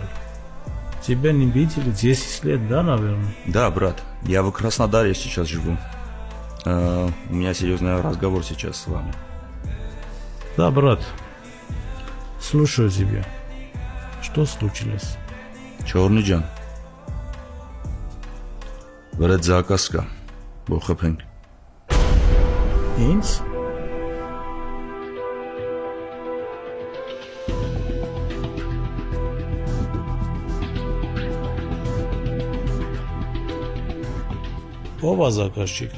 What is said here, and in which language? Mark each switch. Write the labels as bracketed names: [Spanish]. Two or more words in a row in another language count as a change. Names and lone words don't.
[Russian] Тебя не видели 10 лет, да, наверное? Да, брат, я в Краснодаре сейчас живу. У меня серьезный разговор сейчас с вами. Да, брат. Слушаю тебя. Что случилось? [Armenian] Չորնի ջան։ Վրետ զակաս կա։ Բոխփենք։ Ինձ? Ով է զակաշիկը?